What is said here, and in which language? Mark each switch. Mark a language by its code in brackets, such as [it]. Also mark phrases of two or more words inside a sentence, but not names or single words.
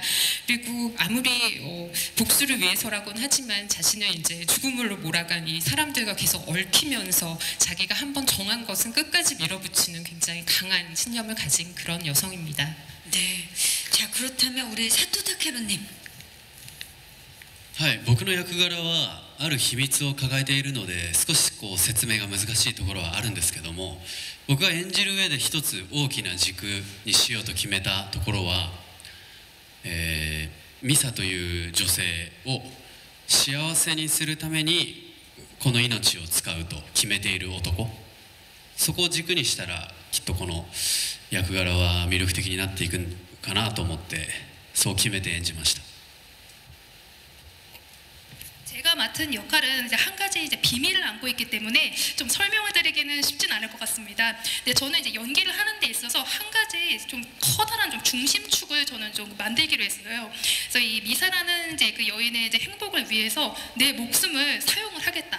[ko] 그리고 아무리 복수를 위해서라고는 하지만 자신을 이제 죽음으로 몰아간 이 사람들과 계속 얽히면서 자기가 한번 정한 것은 끝까지 밀어붙이는 굉장히 강한 신념을 가진 그런 여성입니다. 네. 자, 그렇다면 우리 사토 타케루님. [ja] はい、僕の役柄はある秘密を抱えているので少しこう説明が難しいところはあるんですけども、僕が演じる上で一つ大きな軸にしようと決めたところは、ミサという女性を幸せにするためにこの命を使うと決めている男、そこを軸にしたらきっとこの役柄は魅力的になっていくかなと思ってそう決めて演じました。 [ko] 제가 맡은 역할은 이제 한 가지 이제 비밀을 안고 있기 때문에 좀 설명을 드리기는 쉽진 않을 것 같습니다. 근데 저는 이제 연기를 하는 데 있어서 한 가지 좀 커다란 좀 중심축을 저는 좀 만들기로 했어요. 그래서 이 미사라는 이제 그 여인의 이제 행복을 위해서 내 목숨을 사용을 하겠다.